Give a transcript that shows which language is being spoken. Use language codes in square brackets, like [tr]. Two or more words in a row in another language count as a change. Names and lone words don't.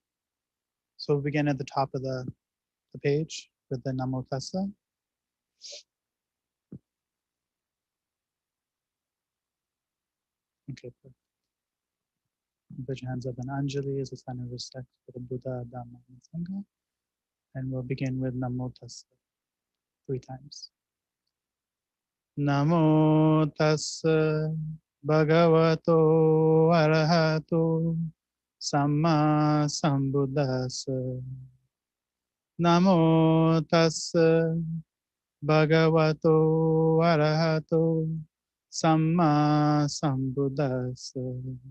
[en] So we'll begin at the top of the page with the Namo Tassa. Okay, perfect. Put your hands up in Anjali as a sign of respect for the Buddha, Dhamma, and Sangha. And we'll begin with Namo Tassa 3 times. [pi] Namo Tassa Bhagavato Arahato Samma Sambuddhassa. Namo Tassa Bhagavato Arahato Samma Sambuddhassa.